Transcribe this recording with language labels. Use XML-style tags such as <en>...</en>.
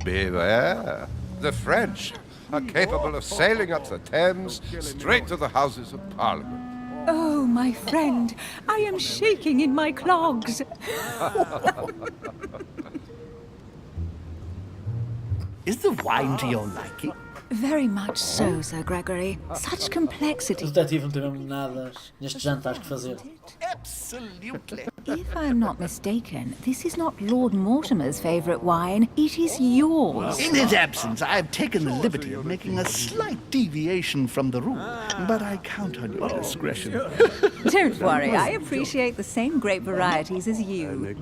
<en>Beware. The French are capable of sailing up the Thames straight to the Houses of Parliament. Oh, my friend, I am shaking in my clogs. Is the wine to your liking? Very much so, Sir Gregory. Such complexity.</en> <pt>Os detetives não têm mesmo nada neste jantar que fazer.</pt> <en>Absolutely. If I am not mistaken, this is not Lord Mortimer's favourite wine. It is yours. In his absence, I have taken the liberty of making a slight deviation from the rule, but I count on your discretion. Don't worry, I appreciate the same grape varieties as you.</en>